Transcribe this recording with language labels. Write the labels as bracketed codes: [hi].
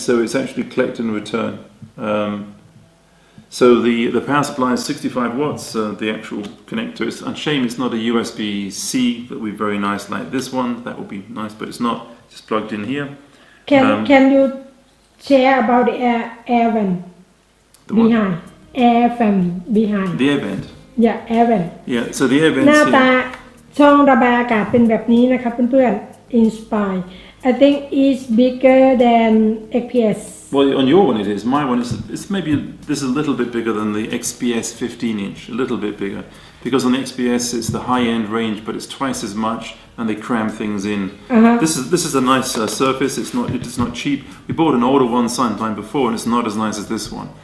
[en] So it's actually collect and return. So the power supply is 65 watts. The actual connector is a shame it's not a USB-C. That would be very nice, like this one. That would be nice, but it's not. Just plugged in here. Can you share about the air vent behind? Air fan behind. The air vent. Yeah, air vent. Yeah. So the air vent. [th] หน้าตาช่องระบายอากาศเป็นแบบนี้นะคะเพื่อนๆ Inspire. [en] I think it's bigger than XPS. Well, on your one it is. My one is. It's maybe this is a little bit bigger than the XPS 15-inch. A little bit bigger, because on the XPS it's the high-end range, but it's twice as much, and they cram things in. This is a nice surface. It's not cheap. We bought an older one sometime before, and it's not as nice as this one.